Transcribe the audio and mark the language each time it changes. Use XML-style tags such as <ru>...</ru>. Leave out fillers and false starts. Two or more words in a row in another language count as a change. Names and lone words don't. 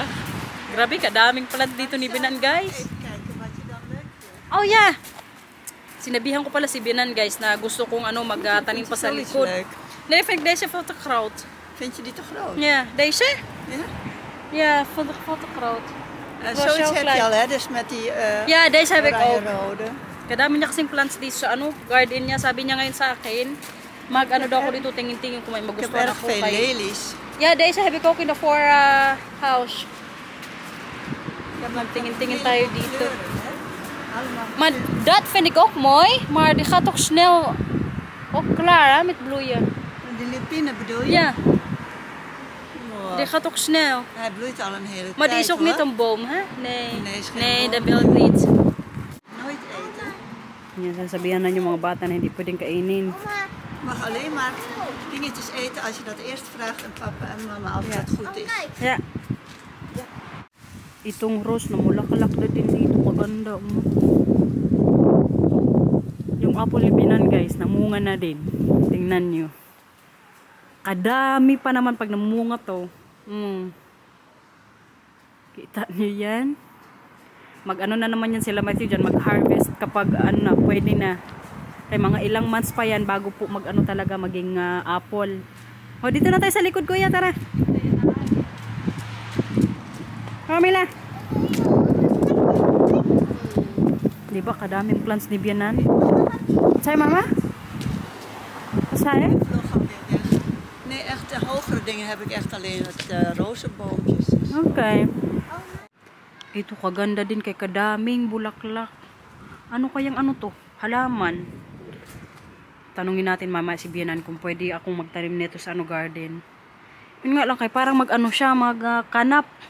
<tl>Grabe, kadaming plant dito ni Binan, guys.</tl> <nl>Even kijken wat je dan leuk vindt.</nl> <en>Oh, yeah.</en> <tl>Sinabihan ko pala si Binan, guys, na gusto kong magtanim pa sa</tl> <nl>Zoiets</nl> <tl>likod.</tl> <nl>leuk. Nee, vind ik deze veel te groot. Vind je die te groot? Ja, deze? Ja? Ja, vond ik veel te groot. Was Zoiets zo heb klein. je al, hè? Dus met die Ja, deze heb ik ook. oranje-rode.</nl> <tl>Kadami niya kasing plants dito sa garden niya. Sabi niya ngayon sa akin, daw ako dito, tingin-tingin kung may</tl> <nl>Ik heb</nl> <tl>magustuhan</tl> <nl>erg</nl> <tl>ako</tl> <nl>veel</nl> <tl>kay...</tl> <nl>lelies. Ja, deze heb ik ook in de voorhouse.</nl> <tl>Tingin-tingin tayo dito.</tl> <nl>Allemaal. Maar dat vind ik ook mooi, maar die gaat toch snel ook klaar hè, met bloeien. Die lupine bedoel je? Ja, Wow. die gaat ook snel. Hij bloeit al een hele Maar tijd, die is ook hoor. niet een boom, hè? Nee, Nee, is geen nee boom. dat wil ik niet. Nooit eten.</nl> <tl>Yan, sasabihan na yung mga bata na hindi pwedeng kainin.</tl> <nl>Je mag alleen maar dingetjes eten als je dat eerst vraagt en papa en mama als dat goed is. Ja.</nl> <tl>Itong rose na mulakalak na din dito. Maganda. Yung apple ni Binan guys, namunga na din. Tingnan nyo. Kadami pa naman pag namunga to. Kita nyo yan? Mag-ano na naman yan sila Matthew dyan. Mag-harvest kapag ano na, pwede na. Kaya mga ilang months pa yan bago po mag-ano talaga maging apple. O, dito na tayo sa likod kuya, tara. Mila. Diba kadaming plants ni Bianan?</tl> <en>Say mama?</en> <nl>Wat zei je? Vlog alweer weg. Nee, echt de hogere dingen heb ik echt alleen het rozenboompjes. Okay.</nl> <tl>Ito kaganda din kay kadaming bulaklak. Ano kayang ano to? Halaman. Tanungin natin mama si Bianan kung pwede akong magtanim nito sa garden. Yun nga lang kay parang mag-ano siya, magkanap.</tl>